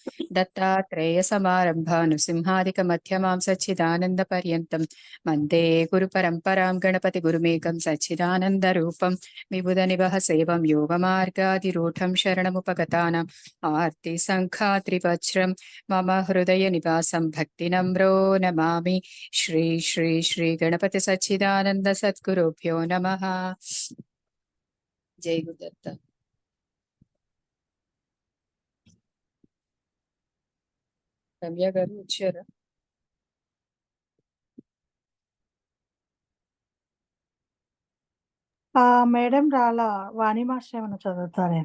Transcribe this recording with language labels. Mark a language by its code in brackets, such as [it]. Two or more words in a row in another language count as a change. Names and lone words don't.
[sa] दत्तात्रेयसमारम्भानुसिंहादिकमध्यमां सच्चिदानन्दपर्यन्तं वन्दे गुरुपरम्परां गणपतिगुरुमेकं सच्चिदानन्दरूपं विबुधनिवह सेवं योगमार्गादिरूढं शरणमुपगतानाम् आर्तिसङ्खात्रिवज्रं मम हृदयनिवासं भक्तिनम्रो नमामि। श्री श्री श्री गणपति सच्चिदानन्द सद्गुरुभ्यो नमः। जय गुरुदत्त। [te] రమ్య గారు వచ్చారా? మేడం రాలా. వాణి మాస్టర్ ఏమైనా చదువుతారేమో.